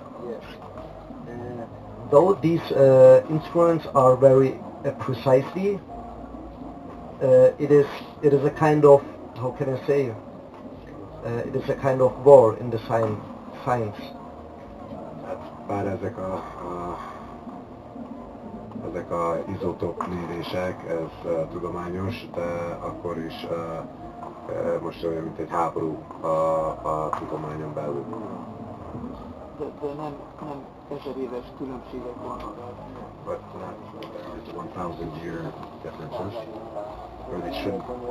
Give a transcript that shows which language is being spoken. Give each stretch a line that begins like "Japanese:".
English: Yes. Though these instruments are very precisely, it is a kind of, how can I say, it is a kind of war in the science.
Hungarian: Bár ezek a izotóp mérések, ez tudományos, de akkor is most olyan, mint egy háború a tudományon belül. De nem 1000 éves különbségek vannak.
English: But there aren't 1,000-year differences. Or they shouldn't.